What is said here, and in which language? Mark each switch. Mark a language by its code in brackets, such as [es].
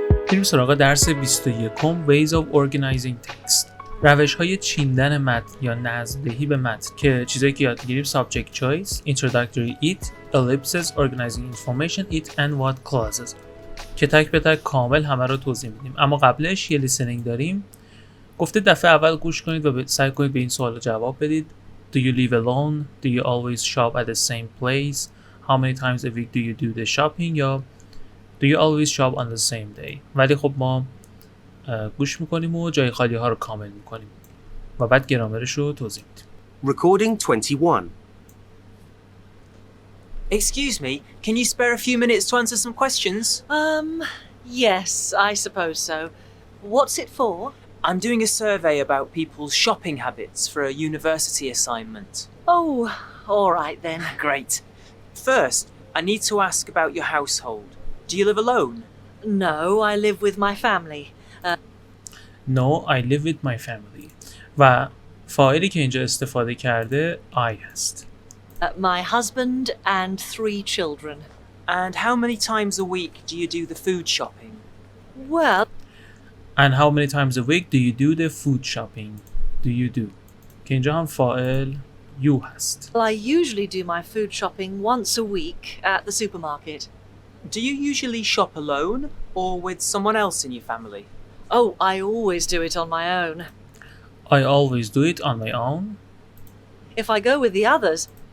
[fa] بریم سراغ درس [en] 21 Ways of Organizing Text. [fa] روش‌های چیندن متن یا نظم‌دهی به متن که چیزایی که یاد می‌گیریم [en] subject choice, introductory it, ellipses, organizing information it and what clauses [fa] که تک به تک کامل همه رو توضیح میدیم. اما قبلش یه لیسنینگ داریم. گفته دفعه اول گوش کنید و سعی کنید به این سوال جواب بدید. [en] Do you live alone? Do you always shop at the same place? How many times a week do you do the shopping? یا Do you always shop on the same day? [fa] ولی خب ما گوش میکنیم و جای خالی ها رو کامل میکنیم و بعد گرامرش رو توضیح میدیم. [en] Recording 21. Excuse me, can you spare a few minutes to answer some questions? Yes, I suppose so. What's it for? I'm doing a survey about people's shopping habits for a university assignment. Oh, all right then. Great. First, I need to ask about your household. Do you live alone? No, I live with my family. No, I live with my family. [fa] و فاعلی که اینجا استفاده کرده I هست. [en] My husband and 3 children. And how many times a week do you do the food shopping? Well, And how many times a week do you do the food shopping? Do you do [fa] که اینجا هم فاعل you هست. [en] I usually do my food shopping once a week at the supermarket. Do you usually shop alone or with someone else in your family? Oh, I always do it on my own. I always do it on my own. If I go with the others,